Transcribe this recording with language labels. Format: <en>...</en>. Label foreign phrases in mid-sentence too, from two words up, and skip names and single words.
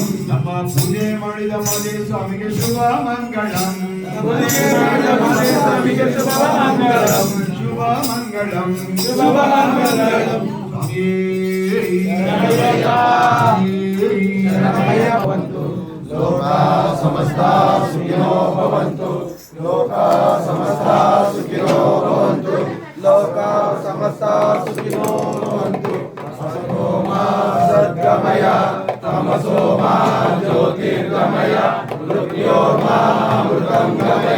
<kn>ನಮ್ಮ ಪೂಜೆ ಮಾಡಿದ ಮಹದೇವ ಸ್ವಾಮಿಗೆ ಶುಭ ಮಂಗಳಂ. ಪೂಜೆ ಮಾಡಿದ ಮಹದೇವ ಸ್ವಾಮಿಗೆ ಶುಭ ಮಂಗಳಂ. ಶುಭ ಮಂಗಳಂ ಶುಭ ಮಂಗಳಂ. ಶರಣಮಯ್ಯವಂತು.</kn> <sa>ಲೋಕ ಸಮಸ್ತ ಸುಖಿನೋ ಭವಂತು. ಲೋಕ ಸಮಸ್ತ ಸುಖಿನೋ ಭವಂತು. ಲೋಕ ಸಮಸ್ತ ಸುಖಿನೋ ಭವಂತು. ಸತೋ ಮಾ ಸದ್ಗಮಯ ತಮಸೋ ಮಾ ಜ್ಯೋತಿರ್ಗಮಯ ಮೃತ್ಯೋರ್ಮಾ ಅಮೃತಂ ಗಮಯ.</sa>